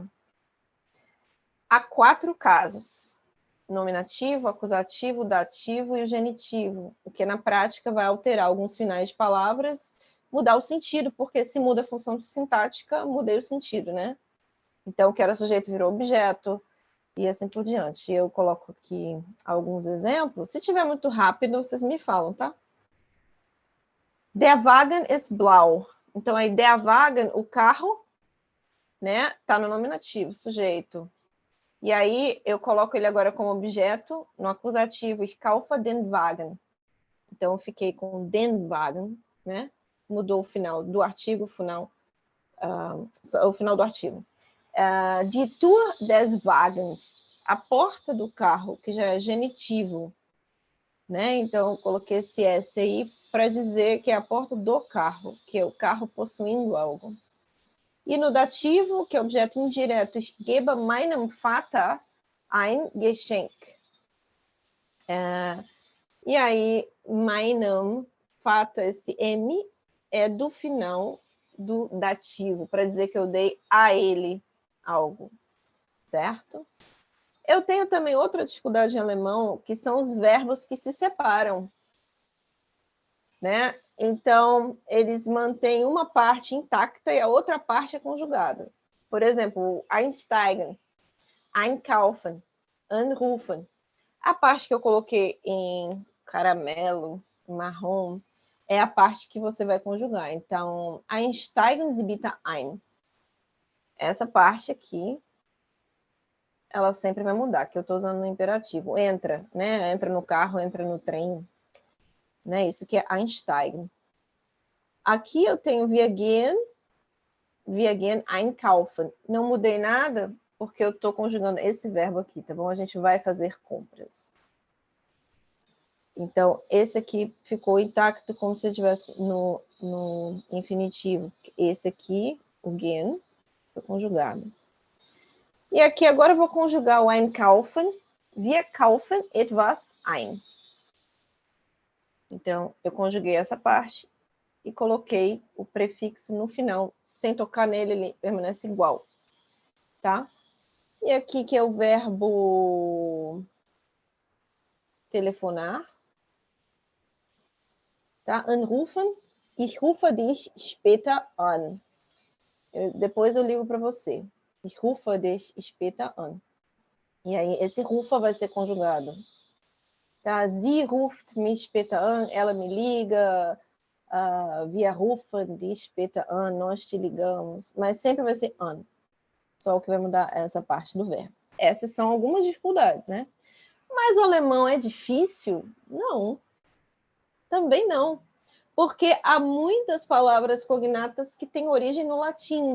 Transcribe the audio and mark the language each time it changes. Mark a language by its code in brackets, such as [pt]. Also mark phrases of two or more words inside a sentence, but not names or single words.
[pt] Há 4 casos: nominativo, acusativo, dativo e o genitivo, o que na prática vai alterar alguns finais de palavras, mudar o sentido, porque se muda a função sintática, mudei o sentido, né? Então, o que era sujeito virou objeto, e assim por diante. Eu coloco aqui alguns exemplos. Se tiver muito rápido, vocês me falam, tá? [de] Der Wagen ist blau. [pt] Então, aí, [de] der Wagen, [pt] o carro, né? Tá no nominativo, sujeito. E aí, eu coloco ele agora como objeto no acusativo. [de] Ich kaufe den Wagen. [pt] Então, eu fiquei com [de] den Wagen, [pt] né? Mudou o final do artigo, o final do artigo. [de] Die Tür des Wagens. [pt] A porta do carro, que já é genitivo, né? Então, eu coloquei esse S aí para dizer que é a porta do carro, que é o carro possuindo algo. E no dativo, que é objeto indireto, [de] ich gebe meinem Vater ein Geschenk. [pt] E aí, [de] meinem Vater, [pt] esse M, é do final do dativo, para dizer que eu dei a ele algo, certo? Eu tenho também outra dificuldade em alemão, que são os verbos que se separam, né? Então, eles mantêm uma parte intacta e a outra parte é conjugada. Por exemplo, [de] einsteigen, einkaufen, anrufen. [pt] A parte que eu coloquei em caramelo, marrom, é a parte que você vai conjugar. Então, [de] einsteigen Sie bitte ein. [pt] Essa parte aqui, ela sempre vai mudar, que eu estou usando no imperativo. Entra, né? Entra no carro, entra no trem. Né? Isso que é einsteigen. Aqui eu tenho [de] wir gehen einkaufen. [pt] Não mudei nada, porque eu estou conjugando esse verbo aqui, tá bom? A gente vai fazer compras. Então, esse aqui ficou intacto como se estivesse no infinitivo. Esse aqui, o gehen, foi conjugado. E aqui agora eu vou conjugar o einkaufen. [de] Wir kaufen etwas ein. [pt] Então, eu conjuguei essa parte e coloquei o prefixo no final. Sem tocar nele, ele permanece igual. Tá? E aqui que é o verbo telefonar. Tá? [de] Anrufen. Ich rufe dich später an. [pt] Depois eu ligo para você. [de] Ich rufe dich später an. [pt] E aí, esse rufa vai ser conjugado. Tá? [de] Sie ruft mich später an. [pt] Ela me liga. [de] Wir rufen dich später an. [pt] Nós te ligamos. Mas sempre vai ser an. Só o que vai mudar essa parte do verbo. Essas são algumas dificuldades, né? Mas o alemão é difícil? Não. Também não. Porque há muitas palavras cognatas que têm origem no latim.